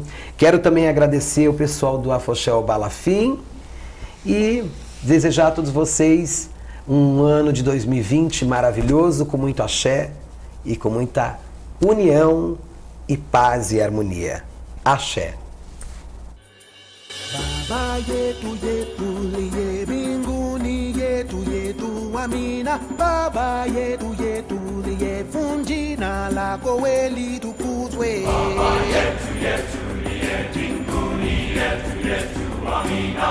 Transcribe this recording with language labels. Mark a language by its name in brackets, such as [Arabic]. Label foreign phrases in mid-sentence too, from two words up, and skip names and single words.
[Portuguese] Quero também agradecer o pessoal do Afoxé Balafim e desejar a todos vocês um ano de 2020 maravilhoso, com muito axé e com muita união e paz e harmonia. Axé. [Swahili] Baba yetu yetu liye mbinguni yetu yetu amina. Baba yetu yetu liye jina lako weli tukuzwe. Baba yetu yetu liye mbinguni yetu yetu amina.